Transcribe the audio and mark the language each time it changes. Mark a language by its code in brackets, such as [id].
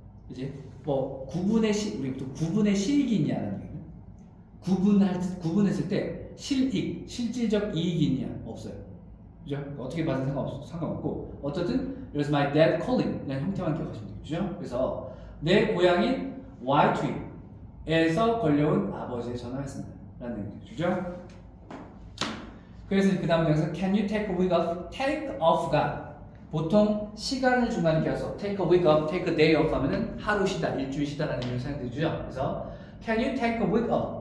[ko] 이제 뭐 구분의 우리 또 구분의 실익이 있냐는 얘기는 구분했을 때 실익, 실질적 이익이 있냐 없어요. 그죠? 어떻게 봐도 상관없고 어쨌든 그래서 my dad calling 라는 형태만 기억하시면 돼요. 그죠? 그래서 내 고향인 Y2에서 걸려온 아버지의 전화였습니다. 라는 얘기죠. 그죠? 그래서 그 다음 장에서 [en] can you take a week off? [ko] take off가 보통 시간을 중간에 껴서 take a week off, take a day off 하면은 하루 쉬다, 일주일 쉬다라는 의미로 사용되죠. 그래서 [en] can you take a week off?